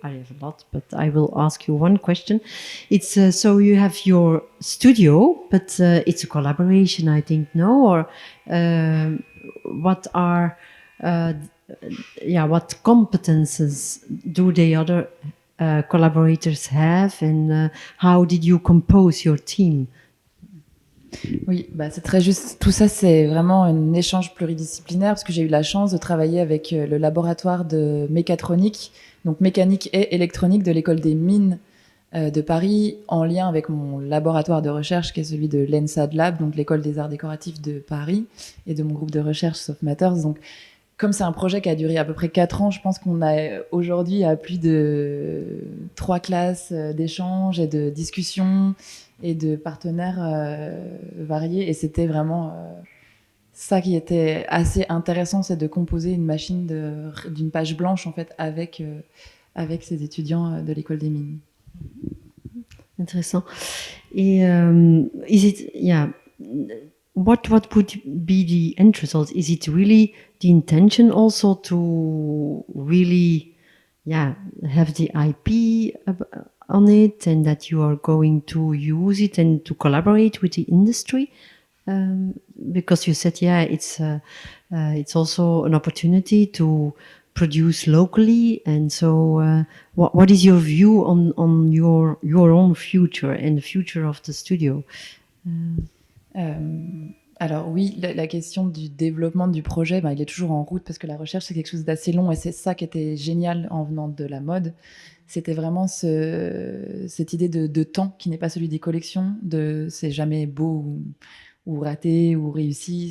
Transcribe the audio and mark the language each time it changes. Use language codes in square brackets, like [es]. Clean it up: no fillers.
[en] I have a lot, but I will ask you one question. It's so you have your studio, but it's a collaboration, I think, no? Or what are what competences do the other collaborators have, and how did you compose your team? [fr] Oui, bah c'est très juste. Tout ça, c'est vraiment un échange pluridisciplinaire parce que j'ai eu la chance de travailler avec le laboratoire de mécatronique, donc mécanique et électronique de l'école des mines de Paris, en lien avec mon laboratoire de recherche qui est celui de l'ENSAD Lab, donc l'école des arts décoratifs de Paris, et de mon groupe de recherche Soft Matters. Donc, comme c'est un projet qui a duré à peu près 4 ans, je pense qu'on a aujourd'hui à plus de 3 classes d'échanges et de discussions et de partenaires variés. Et c'était vraiment ça qui était assez intéressant, c'est de composer une machine d'une page blanche en fait avec ces étudiants de l'école des mines. Intéressant. [en] Et is it what would be the end result? Is it really the intention also to really have the IP on it, and that you are going to use it and to collaborate with the industry? Because you said, it's also an opportunity to produce locally, and so what is your view on your own future and the future of the studio? [fr] Alors oui, la question du développement du projet, il est toujours en route parce que la recherche, c'est quelque chose d'assez long, et c'est ça qui était génial en venant de la mode. C'était vraiment cette idée de temps qui n'est pas celui des collections, c'est jamais beau ou raté ou réussi.